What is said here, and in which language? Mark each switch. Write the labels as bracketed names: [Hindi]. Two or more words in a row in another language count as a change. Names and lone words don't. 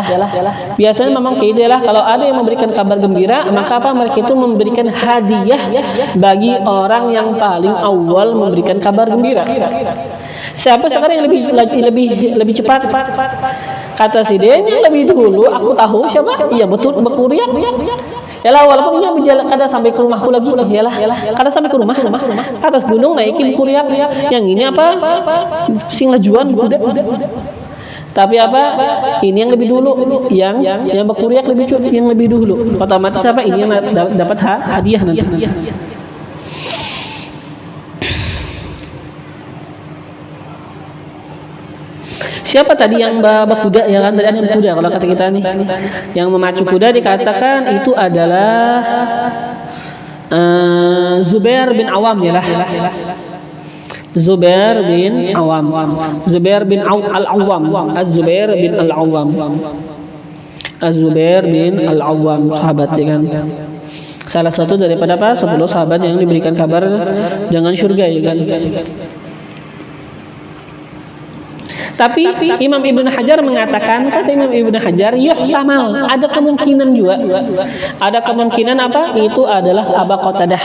[Indonesian] Biasanya memang kayak itu yalah. Kalau ada yang memberikan kabar gembira, maka apa mereka itu memberikan hadiah bagi orang yang paling awal memberikan kabar gembira. Siapa sekarang yang lebih cepat? Kata si Den yang lebih dulu aku tahu siapa? Iya betul berkuriak. Yalah walaupun dia berjalan kada sampai ke rumahku lagi. Yalah kada sampai ke rumah. Atas gunung naikin kuriak. Yang ini apa? [Banjar] Sing lajuan kuda. [Indonesian] Tapi apa? Ini yang lebih dulu, yang berkuriak yang lebih dulu. Otomatis apa? Ini yang dapat hadiah nanti. Siapa tadi yang berkuda ya kan? Tadi ada yang berkuda kalau kata kita nih. Yang memacu kuda dikatakan itu adalah Zubair bin Awam ya lah. Zubair bin Awam. Zubair bin Al-Awwam. Az-Zubair bin Al-Awwam. Az-Zubair bin Al-Awwam, sahabat ya kan. Salah satu daripada 10 sahabat yang diberikan kabar dengan surga ya kan. Tapi Imam Ibnu Hajar mengatakan, kata Imam Ibnu Hajar, yuhtamal, ada kemungkinan juga. Ada kemungkinan apa? Itu adalah Aba Qatadah.